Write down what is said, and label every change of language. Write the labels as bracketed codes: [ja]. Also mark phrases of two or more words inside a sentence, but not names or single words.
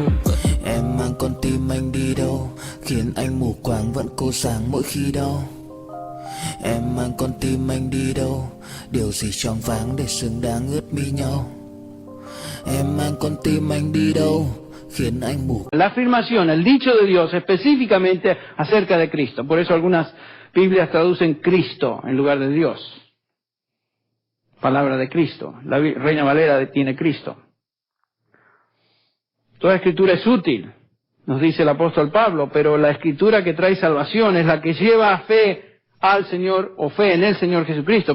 [vi] Em mang con tim anh đi đâu, khiến anh mù quáng vẫn cô sáng mỗi khi đau. Em mang con tim anh đi đâu, điều gì choáng váng để xứng đáng ướt mi nhau. Em mang con tim anh đi đâu, khiến anh mù. [es] La afirmación, el dicho de Dios específicamente acerca de Cristo. Por eso algunas Biblias traducen Cristo en lugar de Dios. palabra de Cristo. La Reina Valera tiene Cristo. Toda escritura es útil, nos dice el apóstol Pablo, pero la escritura que trae salvación es la que lleva a fe al Señor o fe en el Señor Jesucristo.